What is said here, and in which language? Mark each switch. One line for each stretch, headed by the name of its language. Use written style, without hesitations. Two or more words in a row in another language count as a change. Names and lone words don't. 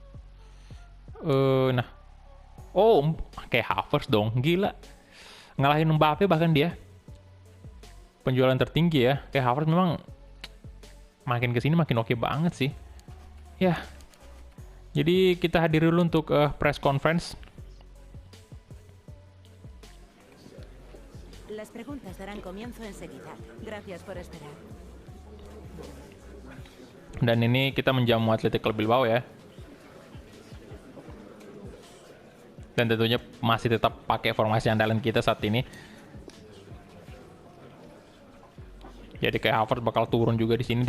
Indonesian: Nah, kayak Havertz dong, gila, ngalahin Mbappe bahkan dia. Penjualan tertinggi ya, kayak Havertz memang makin kesini makin oke banget sih. Ya, jadi kita hadir dulu untuk
English: press conference.
Spanish: Las preguntas darán comienzo enseguida. Gracias por esperar.
Indonesian: Dan ini kita menjamu Athletic Club Bilbao ya. Dan tentunya masih tetap pakai formasi andalan kita saat ini. Jadi kayak Havertz bakal turun juga di sini.